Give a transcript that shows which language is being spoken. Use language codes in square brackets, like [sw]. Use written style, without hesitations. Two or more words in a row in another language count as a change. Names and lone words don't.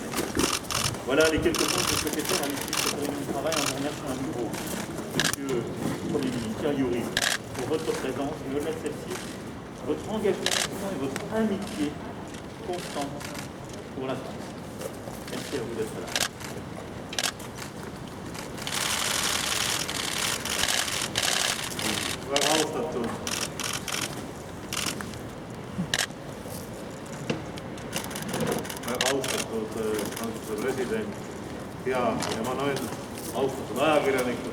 [fr] Voilà les quelques points que je souhaitais faire à l'issue de cette réunion de travail en vous remerciant à nouveau, Monsieur le Premier ministre Yuri, pour votre présence et au-delà de celle-ci, votre engagement constant et votre amitié constante pour la France. Merci à vous d'être là. [et] Väga austatud Prantsuse president ja Emmanuel, austatud ajakirjanikud.